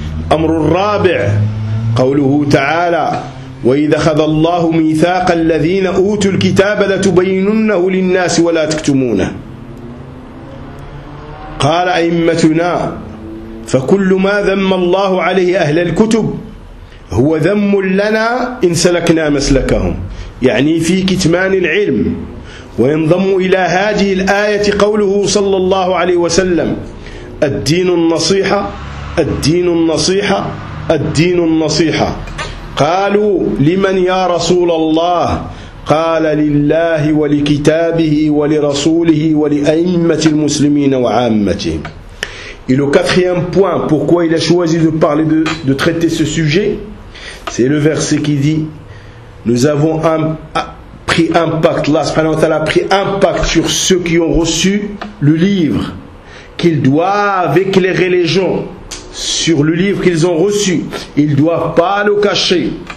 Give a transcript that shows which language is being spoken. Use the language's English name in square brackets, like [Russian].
[Arabic] Amr al-Rabi' qawluhu ta'ala wa idha khadha Allahu mithaqa alladhina utul kitaba latubayyinunnahu linnasi wa la taktumuna qala a'immatuna فكل ما ذم الله عليه أهل الكتب هو ذم لنا إن سلكنا مسلكهم يعني في كتمان العلم. وينضم إلى هذه الآية قوله صلى الله عليه وسلم الدين النصيحة الدين النصيحة الدين النصيحة. قالوا لمن يا رسول الله؟ قال لله ولكتابه ولرسوله ولأئمة المسلمين وعامتهم. [French] Et le quatrième point, pourquoi il a choisi de parler de traiter ce sujet, c'est le verset qui dit nous avons pris impact, Allah [Arabic] subhanahu wa ta'ala [French] a pris impact sur ceux qui ont reçu le livre, qu'ils doivent éclairer les gens sur le livre qu'ils ont reçu, ils ne doivent pas le cacher.